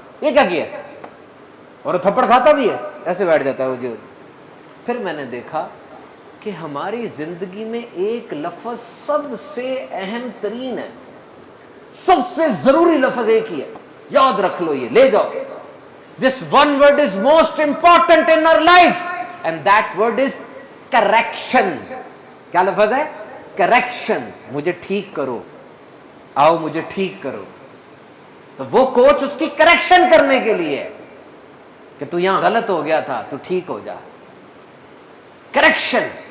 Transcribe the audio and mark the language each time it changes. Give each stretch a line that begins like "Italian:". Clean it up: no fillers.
Urdu: یہ کیا کیا, اور تھپڑ کھاتا بھی ہے, ایسے بیٹھ جاتا ہے وہ. پھر میں نے دیکھا کہ ہماری زندگی میں ایک لفظ سب سے اہم ترین ہے, سب سے ضروری لفظ ایک ہی ہے, یاد رکھ لو, یہ لے جاؤ.
English: This one word is most important in our life and that word is correction.
Urdu: کیا لفظ ہے؟ correction. مجھے ٹھیک کرو, آؤ مجھے ٹھیک کرو. تو وہ کوچ اس کی کریکشن کرنے کے لیے کہ تو یہاں غلط ہو گیا تھا, تو ٹھیک ہو جا. کریکشن.